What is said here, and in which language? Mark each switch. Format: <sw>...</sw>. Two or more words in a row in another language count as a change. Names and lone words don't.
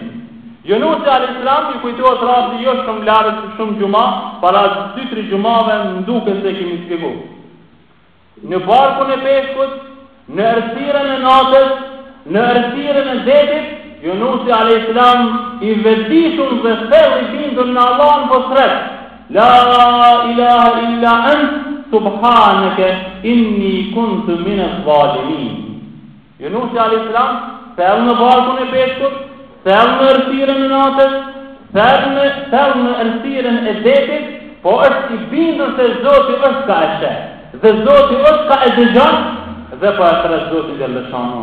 <sq>Yunusi</sq> <ar>عليه السلام</ar> <sq>i kujtohet rasti jo shumë larg, shumë xhuma, para 2-3 xhumave më duket se kemi shpjeguar. Në barkun e peshkut, në errësirën e natës, në errësirën e detit, Yunusi</sq> <ar>عليه السلام</ar> <sq>i vetëdijshëm dhe thellë i bindur në Allahun po thret:</sq> <ar>لا إله إلا أنت سبحانك إني كنت من الظالمين.</ar> <sq>Yunusi</sq> <ar>عليه السلام</ar> <sq>thellë në barkun e peshkut, thellë në errësirën e natës, thellë në errësirën e detit, po është i bindur se Zoti është ka e sheh, dhe Zoti është ka e dëgjon, dhe po e thret Zoti xhaleshanu.</sq>